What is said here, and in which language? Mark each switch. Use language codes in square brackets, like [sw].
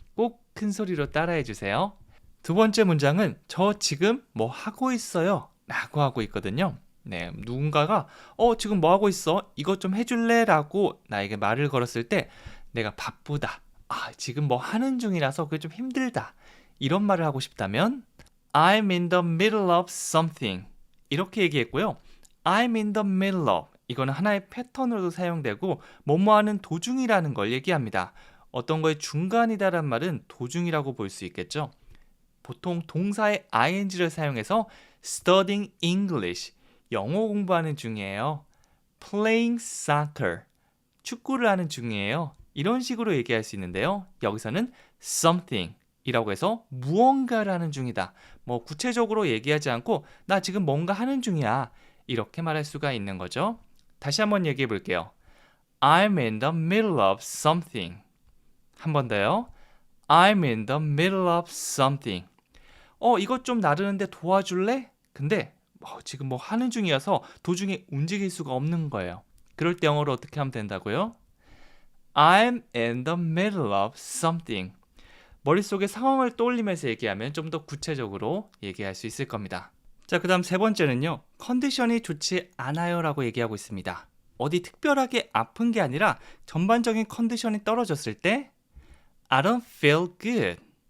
[ko] 꼭 큰 소리로 따라해 주세요. 두 번째 문장은 저 지금 뭐 하고 있어요 라고 하고 있거든요. 네, 누군가가 지금 뭐 하고 있어? 이것 좀 해줄래? 라고 나에게 말을 걸었을 때 내가 바쁘다. 지금 뭐 하는 중이라서 그게 좀 힘들다. 이런 말을 하고 싶다면 [en] I'm in the middle of something. [ko] 이렇게 얘기했고요. [en] I'm in the middle of. [ko] 이거는 하나의 패턴으로도 사용되고 뭐뭐 하는 도중이라는 걸 얘기합니다. 어떤 거의 중간이다란 말은 도중이라고 볼 수 있겠죠. 보통 동사의 ing를 사용해서 [en] studying English, [ko] 영어 공부하는 중이에요. [en] playing soccer, [ko] 축구를 하는 중이에요. 이런 식으로 얘기할 수 있는데요. 여기서는 something 이라고 해서 무언가를 하는 중이다. 뭐 구체적으로 얘기하지 않고 나 지금 뭔가 하는 중이야. 이렇게 말할 수가 있는 거죠. 다시 한번 얘기해 볼게요. [en] I'm in the middle of something. [ko] 한 번 더요. [en] I'm in the middle of something. [ko] 이것 좀 나르는데 도와줄래? 근데 지금 뭐 하는 중이어서 도중에 움직일 수가 없는 거예요. 그럴 때 영어로 어떻게 하면 된다고요? [en] I'm in the middle of something. [ko] 머릿속에 상황을 떠올리면서 얘기하면 좀 더 구체적으로 얘기할 수 있을 겁니다. 자, 그 다음 세 번째는요. 컨디션이 좋지 않아요 라고 얘기하고 있습니다. 어디 특별하게 아픈 게 아니라 전반적인 컨디션이 떨어졌을 때 [en] I don't feel good.